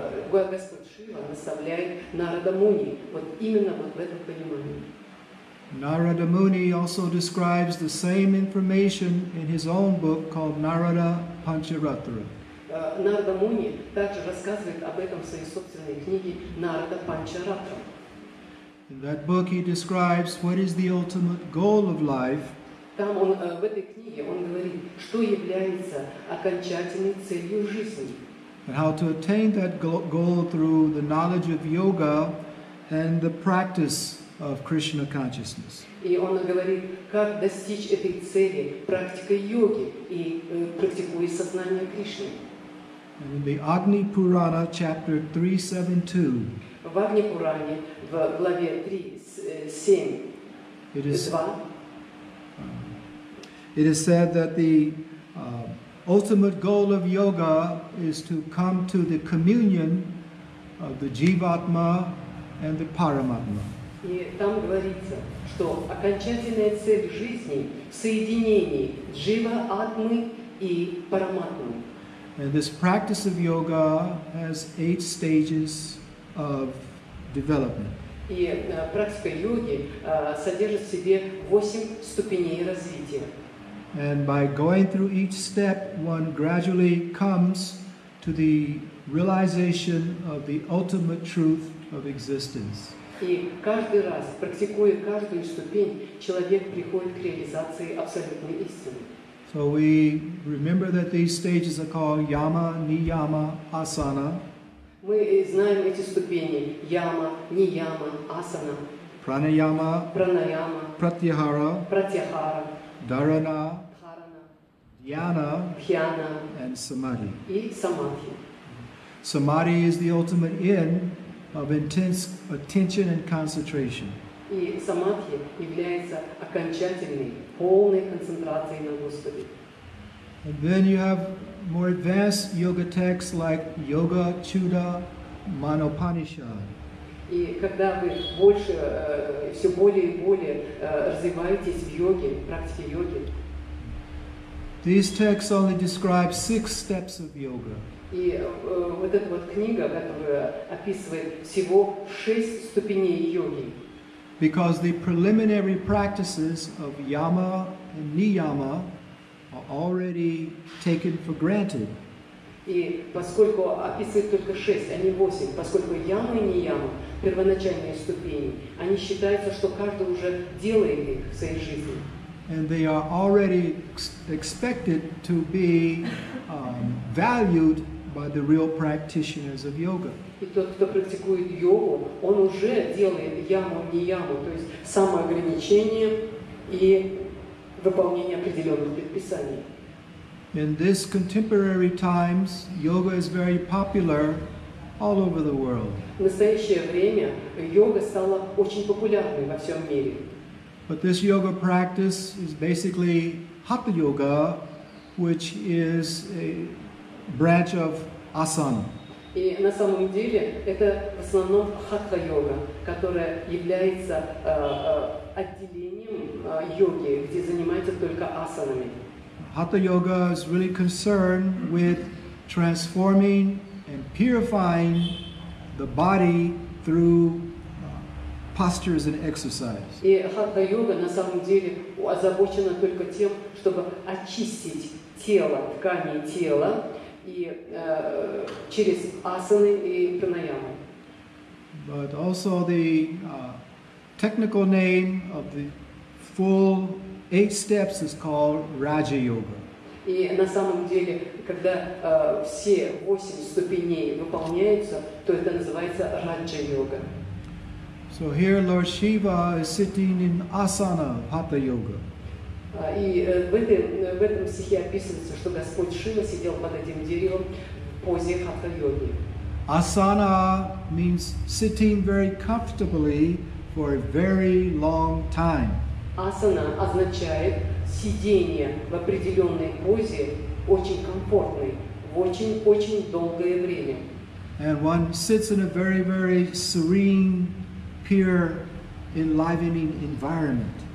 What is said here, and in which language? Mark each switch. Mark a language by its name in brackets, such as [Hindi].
[Russian] Господь Шива наставляет Нарада Муни, вот именно вот в этом понимании. [English] Narada Muni also describes the same information in his own book called Narada Pancharatra. [Russian] Нарада Муни также рассказывает об этом в своей собственной книге Нарада Панчаратра. [English] In that book he describes what is the ultimate goal of life. [Russian] Там в этой книге он говорит, что является окончательной целью жизни. [English] And how to attain that goal through the knowledge of yoga and the practice of Krishna consciousness. [Russian] И он говорит, как достичь этой цели практикой йоги и практикуя сознание Кришны. [English] And in the Agni Purana, chapter 372, [Russian] В Агни Пуране, в главе 3.7, [English] it is 2, it is said that the ultimate goal of yoga is to come to the communion of the Jivatma and the Paramatma. [Russian] и там говорится, что окончательная цель жизни в соединении Джива, Атмы и Параматмы. [English] And this practice of yoga has 8 stages of development. [Russian] И практика йоги содержит в себе 8 ступеней развития. [English] And by going through each step, one gradually comes to the realization of the ultimate truth of existence. [Russian] И каждый раз, практикуя каждую ступень, человек приходит к реализации абсолютной истины. [English] So we remember that these stages are called Yama, Niyama, Asana, [Russian] Мы знаем эти ступени: яма, нияма, асана, [English] Pranayama, [Russian] пранаяма, [English] Pratyahara, [Russian] пратьяхара, [English] Dharana, [Russian] дхарана, [English] Dhyana, [Russian] дхьяна [English] and Samadhi. [Russian] и самадхи. [English] Samadhi is the ultimate end of intense attention and concentration. [Russian] И самадхи является окончательной, полной концентрацией на Господе. [English] And then you have more advanced yoga texts like Yoga Chuda Manopanishad. [Russian] И когда вы больше, все более и более развиваетесь в йоге, в практике йоги. [English] These texts only describe 6 steps of yoga. [Russian] И вот эта вот книга, которая описывает всего 6 ступеней йоги. [English] Because the preliminary practices of yama and niyama are already taken for granted. [Russian] И поскольку описывает только 6, а не 8, поскольку яма и не яма, первоначальные ступени, они считаются, что каждый уже делает их в своей жизни. [English] And they are already expected to be valued by the real practitioners of yoga. [Russian] И тот, кто практикует йогу, он уже делает яму, не яму, то есть самоограничение и выполнение определенных предписаний. [English] In this contemporary times, yoga is very popular all over the world. [Russian] В настоящее время йога стала очень популярной во всем мире. [English] But this yoga practice is basically hatha yoga, which is a branch of asana. [Russian] И на самом деле это в основном хатха-йога, которая является отделением йоги, где занимаются только асанами. [English] Hatha yoga is really concerned with transforming and purifying the body through postures and exercise. [Russian] И хатха-йога на самом деле озабочена только тем, чтобы очистить тело, ткани тела, и через асаны и пранаямы. [English] But also the technical name of the full 8 steps is called Raja Yoga. [Russian] И на самом деле, когда все 8 ступеней выполняются, то это называется раджа-йога. [English] So here Lord Shiva is sitting in asana, hatha yoga. [Russian] И в этом стихе описывается, что Господь Шива сидел под этим деревом в позе хатха-йоги. [English] Asana means sitting very comfortably for a very long time. [Russian] Асана означает сидение в определенной позе, очень комфортной, в очень-очень долгое время. [English] And one sits in a very, very serene, pure, enlivening environment.